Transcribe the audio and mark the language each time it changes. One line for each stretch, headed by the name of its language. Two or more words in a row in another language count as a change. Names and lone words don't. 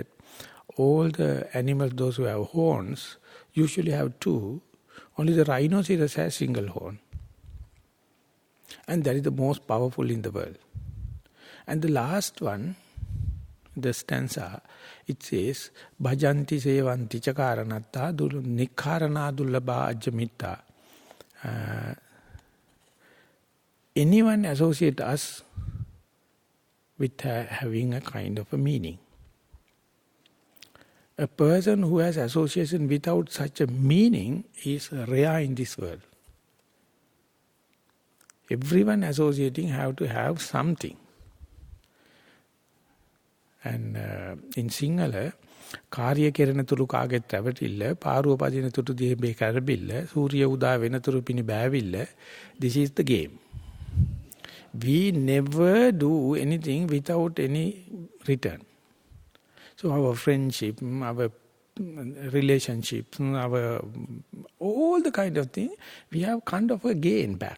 English: All the animals, those who have horns, usually have two. Only the rhinoceros has single horn. And that is the most powerful in the world. And the last one, the stanza, it says,
Pali: Bhajanti sevanti chakaranatta nikharana dullabha ajamitta.
English: Anyone associate us with having a kind of a meaning. A person who has association without such a meaning is rare in this world. Everyone associating have to have something. And in Sinhala,
Sinhala: කාර්ය කෙරෙන තුරු කාගෙත් රැවටිල්ල, පාරුව පදින තුරු දිහේ කරබිල්ල, සූර්ය උදා වෙන තුරු පිණි බෑවිල්ල.
English: This is the game. We never do anything without any return. So our friendship, our relationships, all the kind of thing, we have kind of a gain back.